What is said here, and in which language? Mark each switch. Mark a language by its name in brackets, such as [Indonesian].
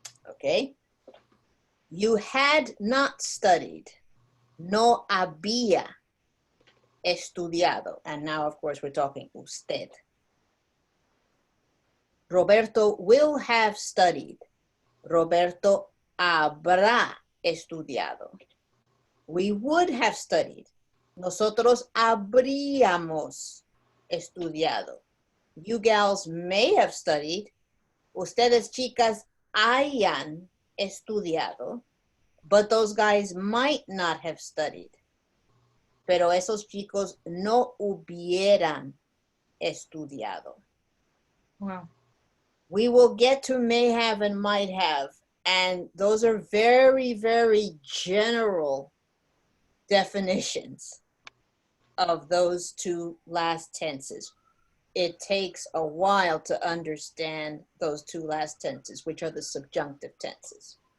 [English] Okay? You had not studied. [Spanish] No había estudiado. [English] And now, of course, we're talking usted. Roberto will have studied. [Spanish] Roberto habrá estudiado. [English] We would have studied. [Spanish] Nosotros habríamos estudiado. [English] You gals may have studied. [Spanish] Ustedes chicas hayan estudiado. [English] But those guys might not have studied. [Spanish] Pero esos chicos no hubieran estudiado. [English] Wow. We will get to may have and might have. And those are very, very general definitions of those 2 last tenses. It takes a while to understand those 2 last tenses, which are the subjunctive tenses.